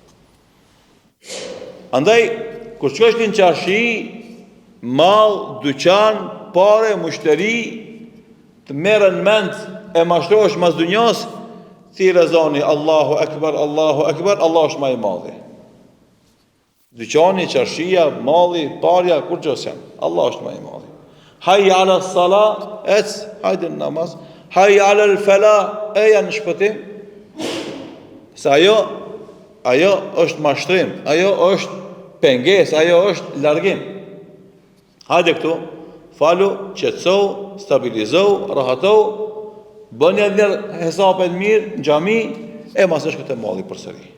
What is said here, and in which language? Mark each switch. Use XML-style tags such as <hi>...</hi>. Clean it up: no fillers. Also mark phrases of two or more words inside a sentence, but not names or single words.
<sq>Andaj, kur shkosh në çarshi, mall, dyqan, pare, mushteri, të merren mend e mashtrohesh mas dunjas, ti rezoni</sq> <ar>الله أكبر، الله أكبر,</ar> <sq>Allah është më i madhi. Dyqani, çarshia, malli, parja, kur gjës janë, Allah është më i madhi.</sq> <ar>حي على الصلاة,</ar> <sq>hajde në namaz.</sq> <ar>حي على الفلاح,</ar> <sq>janë në shpëtim. Se ajo është mashtrim, ajo është penges, ajo është largim. Hajde këtu, falu, qetësou, stabilizou, rahatou, bëni edhe hesapet mirë në xhami, e mas është këtë malli përsëri.</sq>